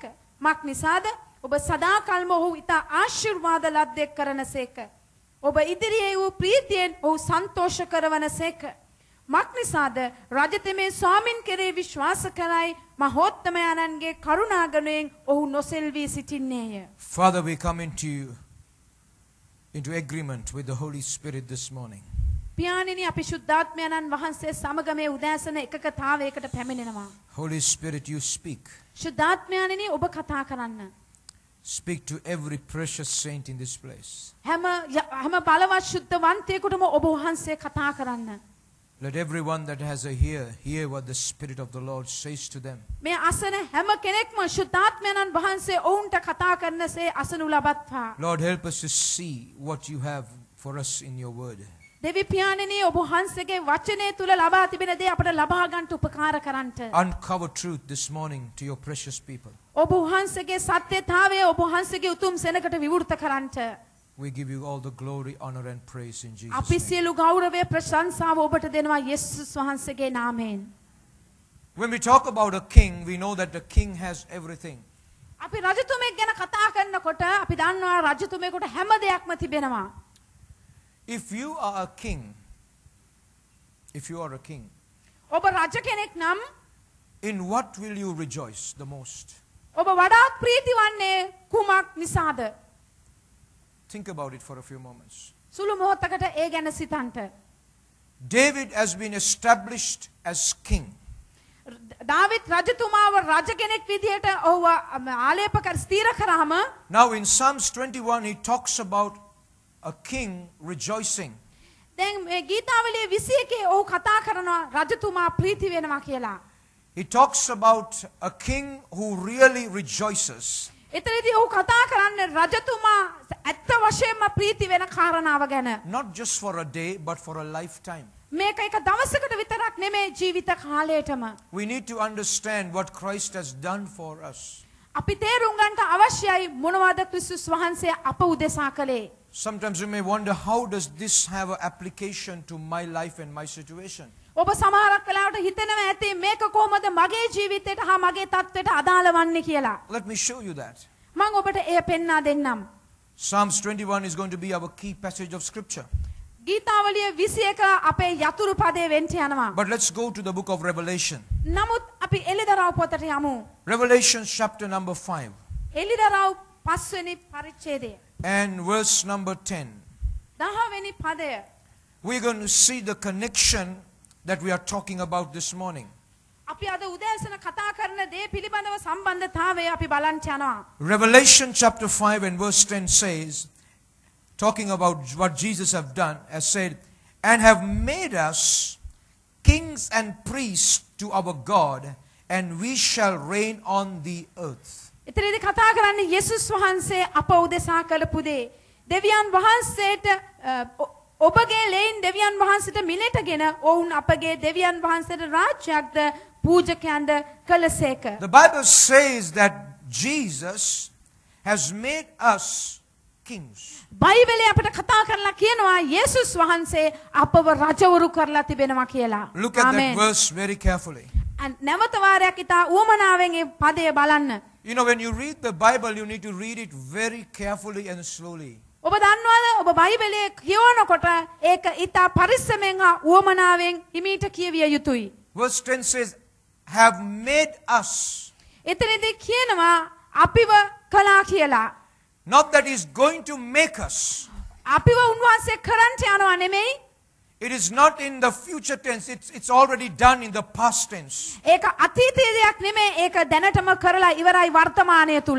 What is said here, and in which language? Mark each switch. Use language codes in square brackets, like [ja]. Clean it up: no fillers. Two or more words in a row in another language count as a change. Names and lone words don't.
[si] මක්නිසාද ඔබ සදාකල්ම ඔහු ඉතා ආශිර්වාද ලද්දෙක් කරනසේක. ඔබ ඉදිරියේ වූ ප්‍රීතියෙන් ඔහු සන්තෝෂ කරවනසේක. මක්නිසාද රජතෙමේ ස්වාමින් කෙරෙහි විශ්වාස කරයි මහෝත්තමයන්ගේ කරුණාගණයෙන් ඔහු නොසෙල්වී සිටින්නේය. [en] Father, we come into agreement with the Holy Spirit this morning. [si] පියාණෙනි අපි ශුද්ධාත්මයන්න් වහන්සේ සමග මේ උදෑසන එකකතාවයකට පැමිණෙනවා. [en] Holy Spirit, you speak. [si] ශුද්ධාත්මයන්නි ඔබ කතා කරන්න. [en] Speak to every precious saint in this place. [si] හැම බලවත් ශුද්ධවන්තයෙකුටම ඔබ වහන්සේ කතා කරන්න. [en] Let everyone that has a ear hear what the Spirit of the Lord says to them. [si] මේ අසන හැම කෙනෙක්ම ශුද්ධාත්මයන්න් වහන්සේ ඔවුන්ට කතා කරනසේ අසනු ලබත්වා. [en] Lord, help us to see what you have for us in your word. [si] දෙවි පියාණෙනි ඔබ වහන්සේගේ වචනය තුල ලබා තිබෙන දේ අපට ලබා ගන්නට උපකාර කරන්නට. [en] Uncover truth this morning to your precious people. [si] ඔබ වහන්සේගේ සත්‍යතාවය ඔබ වහන්සේගේ උතුම් සෙනඟට විවෘත කරන්නට. [en] We give you all the glory, honor and praise in Jesus' [si] අපි [en] name. [si] සියලු ගෞරවය ප්‍රශංසාව ඔබට දෙනවා යේසුස් වහන්සේගේ නාමයෙන්. [en] When we talk about a king, we know that the king has everything. [si] අපි රජතුමෙක් ගැන කතා කරනකොට අපි දන්නවා රජතුමෙකුට හැම දෙයක්ම තිබෙනවා. [en] If you are a king, [si] ඔබ රජ කෙනෙක් නම් [en] in what will you rejoice the most? [si] ඔබ වඩාත් ප්‍රීති වන්නේ කුමක් නිසාද? [en] Think about it for a few moments. [si] සුළු මොහොතකට ඒ ගැන සිතන්න. [en] David has been established as king. [si] දාවිත් රජතුමාව රජ කෙනෙක් විදිහට ඔහුව ආලේප කර ස්ථීර කරාම [en] Now in Psalms 21 he talks about a king rejoicing. [si] දැන් මේ ගීතාවලියේ 21 ඔහු කතා කරනවා රජතුමා ප්‍රීති වෙනවා කියලා. [en] He talks about a king who really rejoices. [si] එතනදී ඔහු කතා කරන්නේ රජතුමා ඇත්ත වශයෙන්ම ප්‍රීති වෙන කාරණාව ගැන. [en] Not just for a day but for a lifetime. [si] මේක එක දවසකට විතරක් නෙමෙයි ජීවිත කාලයටම. [en] We need to understand what Christ has done for us. [si] අපි තේරුම් ගන්නට අවශ්‍යයි මොනවද ක්‍රිස්තුස් වහන්සේ අප උදෙසා කළේ. [en] Sometimes you may wonder, how does this have an application to my life and my situation? [si] ඔබ සමහරක් වෙලාවට හිතනවා ඇති මේක කොහොමද මගේ ජීවිතයට හා මගේ තත්ත්වයට අදාළ වන්නේ කියලා. [en] Let me show you that. [si] මම ඔබට එය පෙන්වා දෙන්නම්. [en] Psalms 21 is going to be our key passage of scripture. [si] ගීතාවලිය 21 අපේ යතුරු පදේ වෙන්න යනවා. [en] But let's go to the book of Revelation. [si] නමුත් අපි එළිදරව් පොතට යමු. [en] Revelation chapter number 5 [si] එළිදරව් 5 වෙනි පරිච්ඡේදය. [en] and verse number 10. [si] 10 වෙනි පදය. [en] We're going to see the connection that we are talking about this morning. [si] අපි අද උදෑසන කතා කරන දේ පිළිබඳව සම්බන්ධතාවය අපි බලන්න යනවා. [en] Revelation chapter 5 and verse 10 says, talking about what Jesus have done, has said, and have made us kings and priests to our God, and we shall reign on the earth. [si] එතනදී කතා කරන්නේ යේසුස් වහන්සේ අප උදෙසා කරපු දේ. දෙවියන් වහන්සේට ඔබගේ ලේන් දෙවියන් වහන්සේට මිලටගෙන ඔවුන් අපගේ දෙවියන් වහන්සේට රාජ්‍යයක්ද පූජකයන්ද කළසේක. [en] The Bible says that Jesus has made us kings. [si] බයිබලයේ අපිට කතා කරලා කියනවා යේසුස් වහන්සේ අපව රජවරු කරලා තිබෙනවා කියලා. [en] Look at that verse very carefully. [si] නැවත වාරයක් ඉතා උවමනාවෙන් මේ පදය බලන්න. [en] You know, when you read the Bible, you need to read it very carefully and slowly. [si] ඔබ දන්නවද ඔබ බයිබලයේ කියවනකොට ඒක ඉතා පරිස්සමෙන් හා උවමනාවෙන් හිමීට කියවිය යුතුයි. [en] Verse 10 says, have made us. [si] එතනදී කියනවා අපිව කළා කියලා. [en] Not that he's going to make us. [si] අපිව උන්වහන්සේ කරන්ට යනවා නෙමෙයි. [en] It is not in the future tense. It's already done in the past tense. [si] ඒක අතීතයේ දෙයක් නෙමෙයි. ඒක දැනටම කරලා ඉවරයි වර්තමානය තුල.